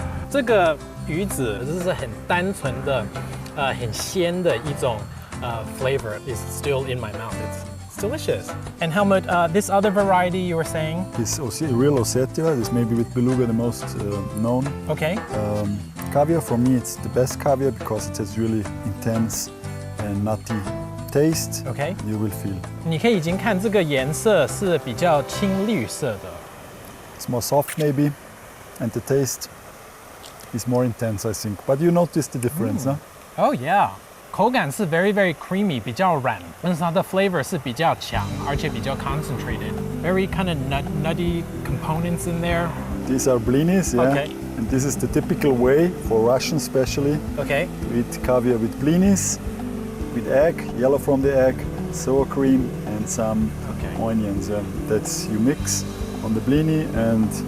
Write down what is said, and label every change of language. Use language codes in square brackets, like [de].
[zh] 这个鱼子这是很单纯的，很鲜的一种 [en] flavor is still in my mouth. It's delicious. And Helmut, this other variety you were saying? This real Ossetia is maybe with beluga the most known. Okay. Caviar, for me, it's the best caviar because it has really intense and nutty taste. Okay. You will feel. [zh] 你可以已经看这个颜色是比较青绿色的。 [en] It's more soft maybe, and the taste is more intense, I think. But you notice the difference, huh? Oh yeah. [zh] 口感是 [en] very very creamy， [zh] 比较软，但是它的 flavor 是比较强，而且比较 concentrated。 [en] Very kind of nutty components in there. These are blinis, yeah. Okay. And this is the typical way for Russians especially. Okay. We eat caviar with blinis, with egg, yellow from the egg, sour cream, and some onions. Yeah. That's you mix on the blini, and